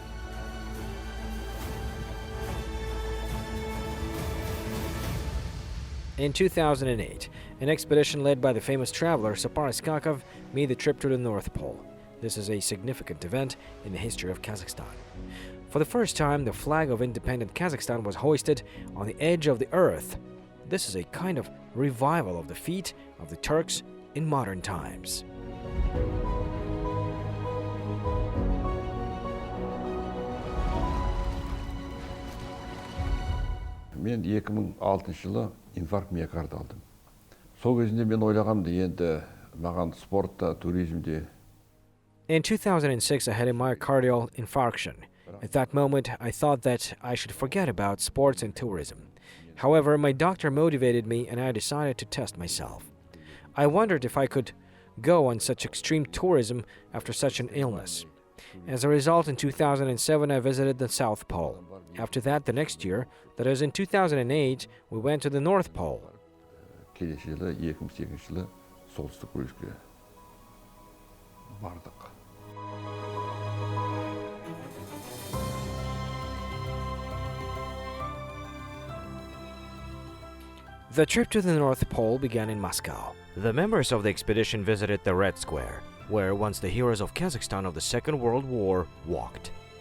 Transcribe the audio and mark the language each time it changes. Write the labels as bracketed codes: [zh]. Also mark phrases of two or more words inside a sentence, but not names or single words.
[en] In 2008, an expedition led by the famous traveler Zapari Skakov made the trip to the North Pole. This is a significant event in the history of Kazakhstan. For the first time, the flag of independent Kazakhstan was hoisted on the edge of the earth. This is a kind of revival of the feat of the Turks in modern times. [kk] Мен 2006 жылы инфаркт миокард алдым. Сол кезінде мен ойлағанмын енді маған спортта, туризмде. [en] In 2006, I had a myocardial infarction. At that moment, I thought that I should forget about sports and tourism. However, my doctor motivated me and I decided to test myself. I wondered if I could go on such extreme tourism after such an illness. As a result, in 2007, I visited the South Pole. After that, the next year, that is in 2008, we went to the North Pole. [kk] Келесі жылы 2008 жылы солтүстік бөлікке бардық. [en] The trip to the North Pole began in Moscow. The members of the expedition visited the Red Square, where once the heroes of Kazakhstan of the Second World War walked.